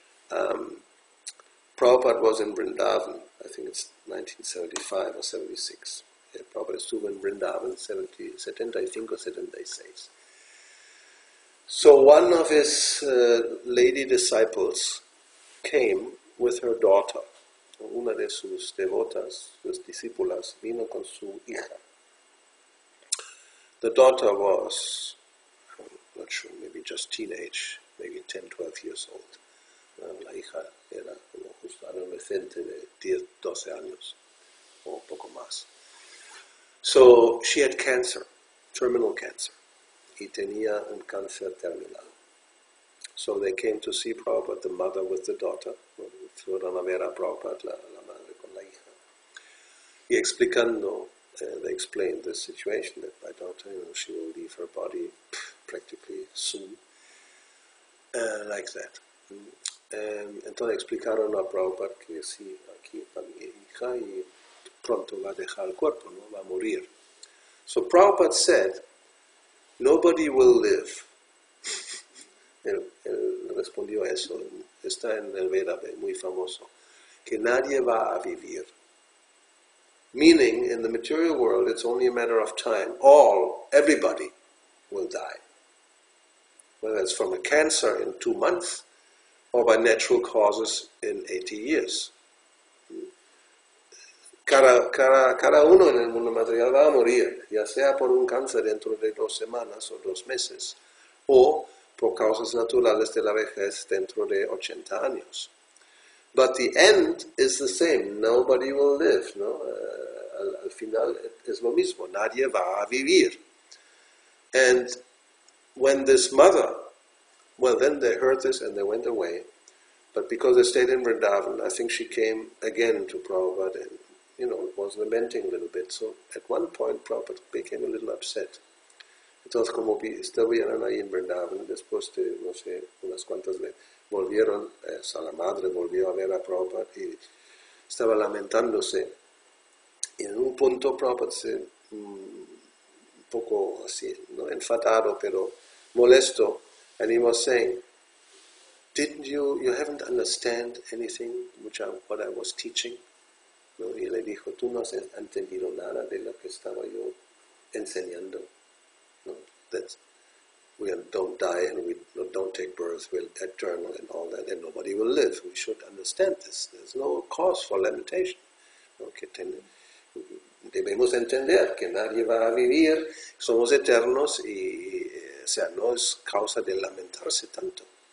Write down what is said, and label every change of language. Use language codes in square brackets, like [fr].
[en] Prabhupada was in Vrindavan, I think it's 1975 or 76. [es] Prabhupada estuvo en Vrindavan, 75 o 76. [en] So one of his lady disciples came with her daughter. [es] Una de sus devotas, sus discípulas, vino con su hija. [en] The daughter was, I'm not sure, maybe just teenage, maybe 10, 12 years old. [es] La hija era como justo adolescente de 10, 12 años, o poco más. [en] So she had cancer, terminal cancer, [es] y tenía un cáncer terminal. [en] So they came to see Prabhupada, the mother with the daughter. [es] Fueron a ver a Prabhupada, la madre con la hija. Y explicando, [en] they explained the situation that my daughter, she will leave her body practically soon, like that. [es] Entonces explicaron a Prabhupada que sí, aquí está mi hija y pronto va a dejar el cuerpo, ¿no? Va a morir. [en] So Prabhupada said, nobody will live. [es] Él respondió eso, está en el Veda, muy famoso. que nadie va a vivir. [en] Meaning, in the material world, it's only a matter of time. Everybody will die. Whether it's from a cancer in 2 months, or by natural causes in 80 years. [es] Cada uno en el mundo material va a morir, ya sea por un cáncer dentro de 2 semanas o 2 meses, o por causas naturales de la vejez dentro de 80 años. [en] But the end is the same. Nobody will live, ¿no? [es] Al final es lo mismo. Nadie va a vivir. [en] And when this mother, well, then they heard this and they went away. But because they stayed in Vrindavan, I think she came again to Prabhupada and, was lamenting a little bit. So at one point, Prabhupada became a little upset. [es] Entonces, como estuvieron ahí en Vrindavan, después de, no sé, unas cuantas veces, volvieron, la madre volvió a ver a Prabhupada y estaba lamentándose. Y en un punto Prabhupada se, un poco así, ¿no? Enfadado, pero molesto, [en] and he was saying, didn't you haven't understand anything what I was teaching? [es] ¿No? Y le dijo, tú no has entendido nada de lo que estaba yo enseñando. No? [en] That we don't die and we don't take birth, we're eternal and all that, and nobody will live. We should understand this. There's no cause for lamentation. [es] ¿No? Debemos entender que nadie va a vivir, somos eternos y, no es causa de lamentarse tanto.